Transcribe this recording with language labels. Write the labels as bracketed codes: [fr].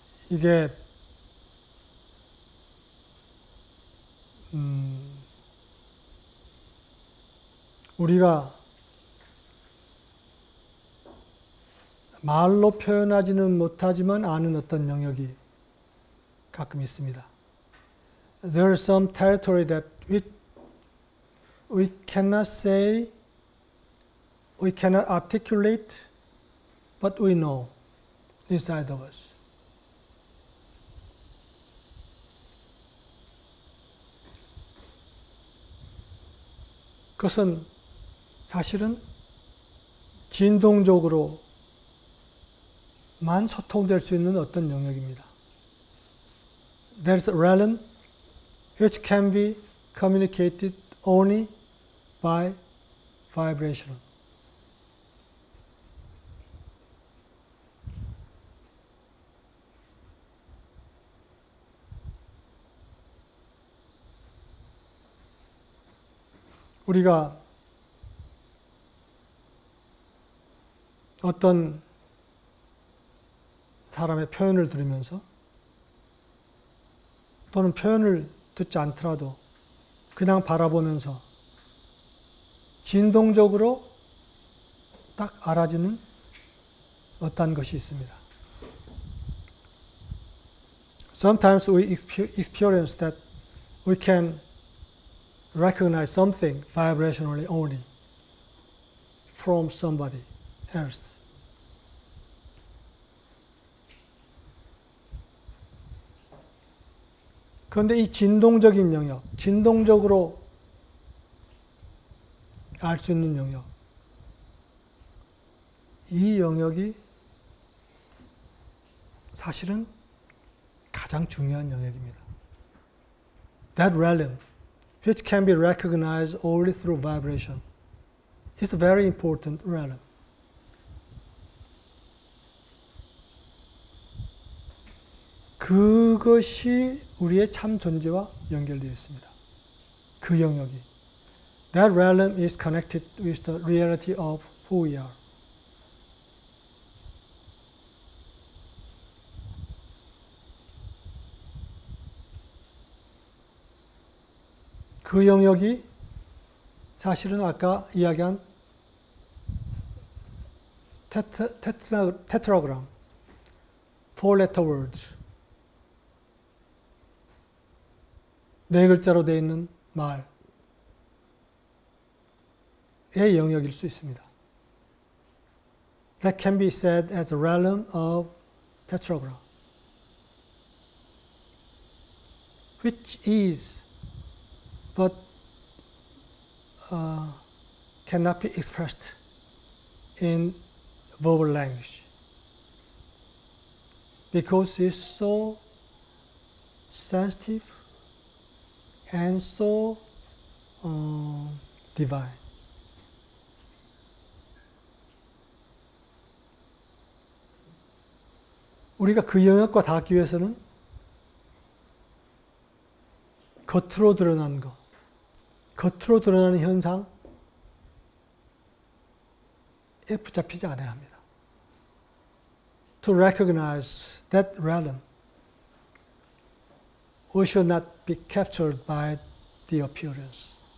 [ko] 이게 우리가 말로 표현하지는 못하지만 아는 어떤 영역이 가끔 있습니다. [en] There is some territory that we cannot say, we cannot articulate, but we know inside of us. [ko] 그것은 사실은 진동적으로만 소통될 수 있는 어떤 영역입니다. [en] There is a realm which can be communicated only by vibration. [ko] 우리가 어떤 사람의 표현을 들으면서 또는 표현을 듣지 않더라도 그냥 바라보면서 진동적으로 딱 알아지는 어떤 것이 있습니다. [en] Sometimes we experience that we can recognize something vibrationally only from somebody else. [ko] 그런데 이 진동적인 영역, 진동적으로 알 수 있는 영역, 이 영역이 사실은 가장 중요한 영역입니다. [en] That realm, which can be recognized only through vibration, is a very important realm. [ko] 그것이 우리의 참 존재와 연결되어 있습니다. 그 영역이. [en] That realm is connected with the reality of who we are. [ko] 그 영역이 사실은 아까 이야기한 테트라그램, [en] four letter words, [ko] 네 글자로 되어 있는 말의 영역일 수 있습니다. [en] That can be said as a realm of tetragram, which is but cannot be expressed in verbal language because it's so sensitive and so divine. [ko] 우리가 그 영역과 닿기 위해서는 겉으로 드러나는 것, 겉으로 드러나는 현상에 붙잡히지 않아야 합니다. [en] To recognize that realm, we should not be captured by the appearance.